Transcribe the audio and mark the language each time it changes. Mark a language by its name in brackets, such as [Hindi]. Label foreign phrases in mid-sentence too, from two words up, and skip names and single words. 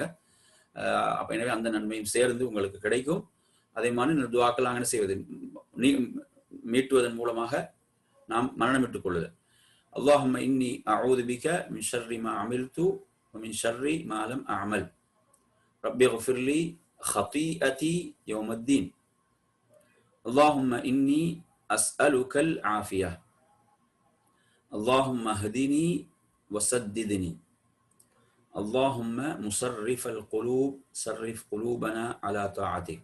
[Tamil] அப்ப எனவே அந்த நன்மையும் சேர்ந்து உங்களுக்கு கிடைக்கும். அதே மாதிரி இந்த துவாக்கள் நாங்கள் என்ன செய்வது, மீட்டுவதன் மூலமாக நாம் மரணமிட்டுக் கொள்ளுதல். [Arabic] اللهم إني أعوذ بك من شر ما عملت ومن شر ما لم أعمل. رب اغفر لي خطيئتي يوم الدين. اللهم إني أسألك العافية. اللهم اهدني وسددني. اللهم مصرف القلوب صرف قلوبنا على طاعتك.